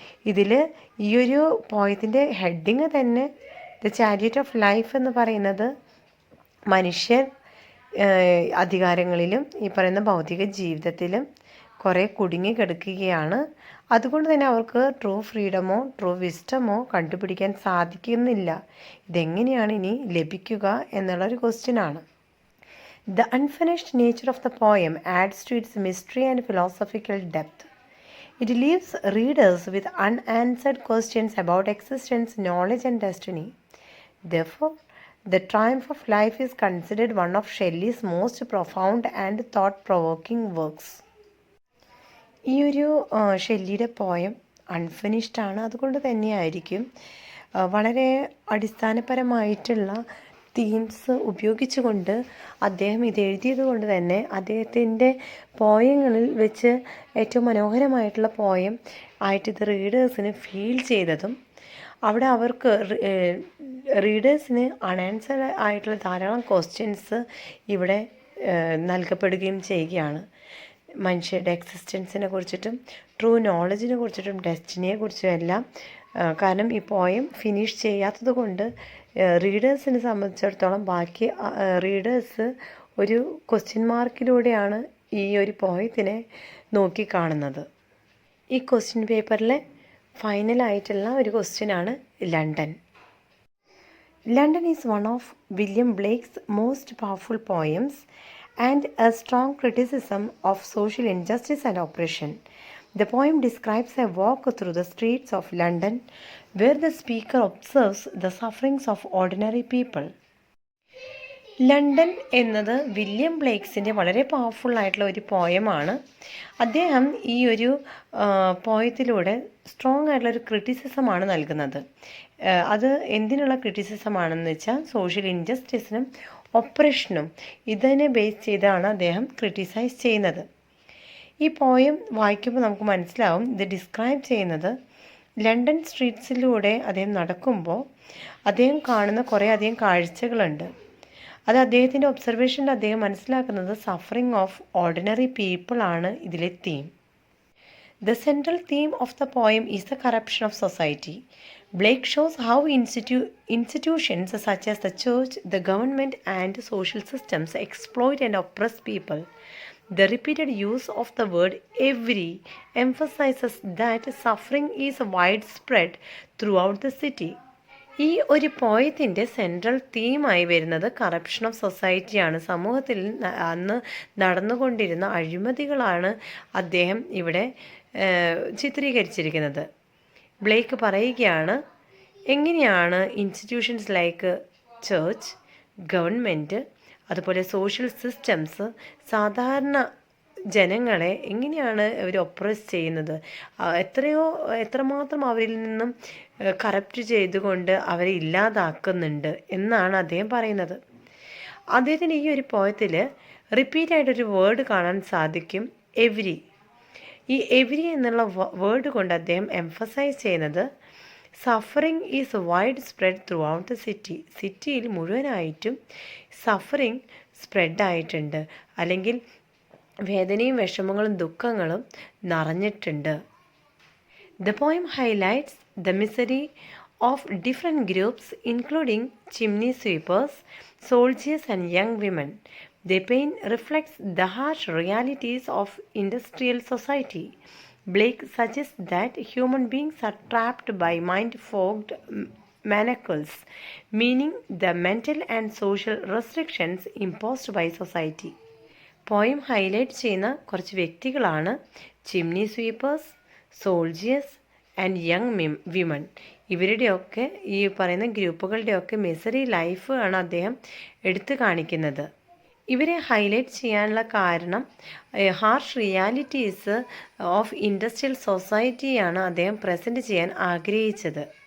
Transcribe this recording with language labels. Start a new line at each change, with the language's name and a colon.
Malayalam: ഇതിൽ ഈ ഒരു പോയത്തിൻ്റെ ഹെഡിങ് തന്നെ ദ ചാരിയറ്റ് ഓഫ് ലൈഫ് എന്ന് പറയുന്നത് മനുഷ്യർ അധികാരങ്ങളിലും ഈ പറയുന്ന ഭൗതിക ജീവിതത്തിലും കുറേ കുടുങ്ങി കിടക്കുകയാണ്. അതുകൊണ്ട് തന്നെ അവർക്ക് ട്രൂ ഫ്രീഡമോ ട്രൂ വിസ്റ്റമോ കണ്ടുപിടിക്കാൻ സാധിക്കുന്നില്ല. ഇതെങ്ങനെയാണ് ഇനി ലഭിക്കുക എന്നുള്ളൊരു ക്വസ്റ്റ്യനാണ്.
English: The unfinished nature of the poem adds to its mystery and philosophical depth. It leaves readers with unanswered questions about existence, knowledge and destiny. Therefore, The Triumph of Life is considered one of Shelley's most profound and thought-provoking works.
Malayalam: ഈ ഒരു ഷെല്ലിയുടെ poem unfinished ആണ്. അതുകൊണ്ട് തന്നെയായിരിക്കും വളരെ അടിസ്ഥാനപരമായിട്ടുള്ള themes ഉപയോഗിച്ചുകൊണ്ട് അദ്ദേഹം ഇത് എഴുതിയത് കൊണ്ട് തന്നെ അദ്ദേഹത്തിൻ്റെ പോയങ്ങളിൽ വെച്ച് ഏറ്റവും മനോഹരമായിട്ടുള്ള പോയം ആയിട്ട് ഇത് റീഡേഴ്സിന് ഫീൽ ചെയ്തതും അവിടെ അവർക്ക് റീഡേഴ്സിന് അൺആൻസർഡ് ആയിട്ടുള്ള ധാരാളം ക്വസ്റ്റ്യൻസ് ഇവിടെ നൽകപ്പെടുകയും ചെയ്യുകയാണ്. മനുഷ്യരുടെ എക്സിസ്റ്റൻസിനെ കുറിച്ചിട്ടും ട്രൂ നോളജിനെ കുറിച്ചിട്ടും ഡെസ്റ്റിനിയെ കുറിച്ചും എല്ലാം. കാരണം ഈ പോയം ഫിനിഷ് ചെയ്യാത്തത് കൊണ്ട് റീഡേഴ്സിനെ സംബന്ധിച്ചിടത്തോളം ബാക്കി റീഡേഴ്സ് ഒരു ക്വസ്റ്റ്യൻ മാർക്കിലൂടെയാണ് ഈ ഒരു പോയത്തിനെ നോക്കിക്കാണുന്നത്. ഈ ക്വസ്റ്റ്യൻ പേപ്പറിലെ ഫൈനലായിട്ടുള്ള ഒരു ക്വസ്റ്റ്യനാണ് London.
English: London is one of William Blake's most powerful poems and a strong criticism of social injustice and oppression. The poem describes a walk through the streets of London where the speaker observes the sufferings of ordinary people.
Malayalam: London എന്നത് William ബ്ലേക്സിൻ്റെ വളരെ powerful ആയിട്ടുള്ള ഒരു പോയമാണ്. അദ്ദേഹം ഈ ഒരു പോയത്തിലൂടെ strong ആയിട്ടുള്ള ഒരു ക്രിറ്റിസിസമാണ് നൽകുന്നത്. അത് എന്തിനുള്ള ക്രിറ്റിസിസമാണെന്ന് വെച്ചാൽ സോഷ്യൽ ഇൻജസ്റ്റിസിനും ഒപ്രഷനും ഇതിനെ ബേസ് ചെയ്താണ് അദ്ദേഹം ക്രിറ്റിസൈസ് ചെയ്യുന്നത്. ഈ പോയം വായിക്കുമ്പോൾ നമുക്ക് മനസ്സിലാവും ഇത് ഡിസ്ക്രൈബ് ചെയ്യുന്നത് ലണ്ടൻ സ്ട്രീറ്റ്സിലൂടെ അദ്ദേഹം നടക്കുമ്പോൾ അദ്ദേഹം കാണുന്ന കുറേ അധികം കാഴ്ചകളുണ്ട്. അത് അദ്ദേഹത്തിൻ്റെ ഒബ്സർവേഷനിൽ അദ്ദേഹം മനസ്സിലാക്കുന്നത്
English: suffering of ordinary people
Malayalam: ആണ് ഇതിലെ theme.
English: The central theme of the poem is the corruption of society. Blake shows how institutions such as the church, the government, and social systems exploit and oppress people. The repeated use of the word every emphasizes that suffering is widespread throughout the city.
Malayalam: ഈ ഒരു പോയത്തിൻ്റെ central തീമായി വരുന്നത്
English: Corruption of സൊസൈറ്റിയാണ്.
Malayalam: സമൂഹത്തിൽ അന്ന് നടന്നുകൊണ്ടിരുന്ന അഴിമതികളാണ് അദ്ദേഹം ഇവിടെ ചിത്രീകരിച്ചിരിക്കുന്നത്. Blake പറയുകയാണ് എങ്ങനെയാണ്
English: institutions like church,
Malayalam: ഗവൺമെൻറ്, അതുപോലെ സോഷ്യൽ സിസ്റ്റംസ് സാധാരണ ജനങ്ങളെ എങ്ങനെയാണ് അവർ ഒപ്രസ് ചെയ്യുന്നത്, എത്രമാത്രം അവരിൽ നിന്നും കറപ്റ്റ് ചെയ്തുകൊണ്ട് അവരെ ഇല്ലാതാക്കുന്നുണ്ട് എന്നാണ് അദ്ദേഹം പറയുന്നത്. അദ്ദേഹത്തിന് ഈ ഒരു പോയത്തിൽ റിപ്പീറ്റായിട്ടൊരു വേർഡ് കാണാൻ സാധിക്കും, എവരി. ഈ എവരി എന്നുള്ള വേർഡ് കൊണ്ട് അദ്ദേഹം എംഫസൈസ് ചെയ്യുന്നത്
English: Suffering is wide spread throughout the city.
Malayalam: സിറ്റിയിൽ മുഴുവനായിട്ടും സഫറിങ് സ്പ്രെഡായിട്ടുണ്ട്, അല്ലെങ്കിൽ വേദനയും വിഷമങ്ങളും ദുഃഖങ്ങളും നിറഞ്ഞിട്ടുണ്ട്.
English: The poem highlights the misery of different groups including chimney sweepers, soldiers and young women. Their pain reflects the harsh realities of industrial society. Blake suggests that human beings are trapped by mind-fogged manacles, meaning the mental and social restrictions imposed by society.
Malayalam: Poem highlight ചെയ്യുന്ന കുറച്ച് വ്യക്തികളാണ്
English: Chimney sweepers, soldiers and young women.
Malayalam: ഇവരുടെയൊക്കെ ഈ പറയുന്ന ഗ്രൂപ്പുകളുടെയൊക്കെ misery life ആണ് അദ്ദേഹം എടുത്തു കാണിക്കുന്നത്. ഇവരെ ഹൈലൈറ്റ് ചെയ്യാനുള്ള കാരണം
English: harsh realities of industrial സൊസൈറ്റിയാണ്
Malayalam: അദ്ദേഹം പ്രസൻറ്റ് ചെയ്യാൻ ആഗ്രഹിച്ചത്.